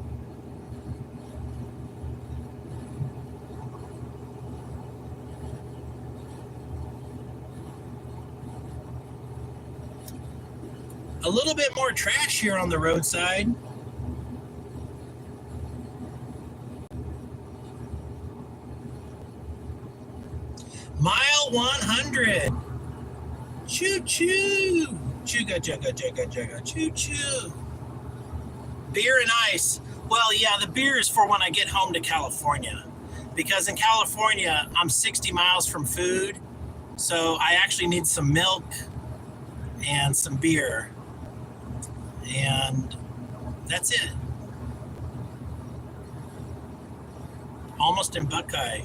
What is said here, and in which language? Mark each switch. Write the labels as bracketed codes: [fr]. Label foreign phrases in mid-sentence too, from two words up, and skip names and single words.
[en] A little bit more trash here on the roadside. Mile 100. Choo choo. Chugga jugga jugga jugga. Choo choo. Beer and ice. Well, yeah, the beer is for when I get home to California. Because in California, I'm 60 miles from food. So I actually need some milk and some beer. And that's it. Almost in Buckeye.